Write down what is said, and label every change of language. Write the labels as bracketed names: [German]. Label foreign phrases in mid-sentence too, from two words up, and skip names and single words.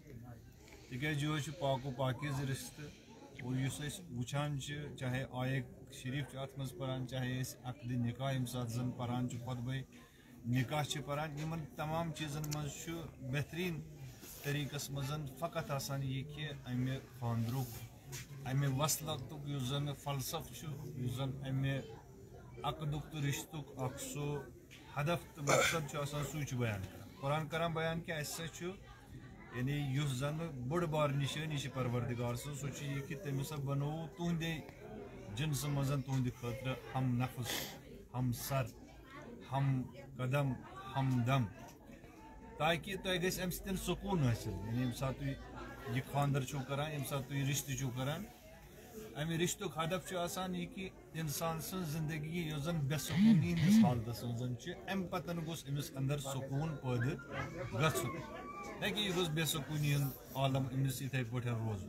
[Kashmiri] تِکیازِ یہِ چھُ پاک و پاکیٖز رشتہٕ اور یُس أسۍ وٕچھان چھِ، چاہے آیے شریف چھُ اتھ منٛز پران، چاہے أسۍ عقدِ نکاح ییٚمہِ ساتہٕ زن پران چھِ، خۄطبے نکاح چھِ پران، یِمن تمام چیٖزن منٛز چھُ بہتریٖن طریٖقس منٛز فقط آسان یہِ کہِ امہِ خانٛدرُک، امہِ وصلتُک یُس زن فلسفہٕ چھُ، یُس زن امہِ عقدُک تہٕ رشتُک اکھ سُہ ہدف تہٕ مقصد چھُ آسان، سُے چھُ بیان کران. قرآن کران بیان کہِ اسہِ ہسا چھُ یعنی یُس زن بٔڑ بار نشٲنی چھِ پروردگار سٕنٛز، سُہ چھُ یہِ کہِ تٔمۍ ہسا بنوو تُہنٛدے جنسہٕ منٛز تُہنٛدِ خٲطرٕ ہم نفس، ہم سر، ہم قدم، ہم دم، تاکہ تۄہہِ گژھِ امہِ سۭتۍ سکوٗن حٲصِل. یعنی ییٚمہِ ساتہٕ تُہۍ یہِ خانٛدر چھُو کران، ییٚمہِ ساتہٕ تُہۍ رشتہٕ چھُو کران، امہِ رشتُک ہدف چھُ آسان یہِ کہِ انسان سٕنٛز زندگی یۄس زن بے سکوٗنی ہٕنٛدِس حالتس منٛز چھِ، امہِ پتن گوٚژھ أمِس انٛدر سکوٗن پٲدٕ گژھُن، نہ کہِ یہِ گوٚژھ بے سکوٗنی ہُنٛد عالم أمِس یِتھٕے پٲٹھۍ روزُن.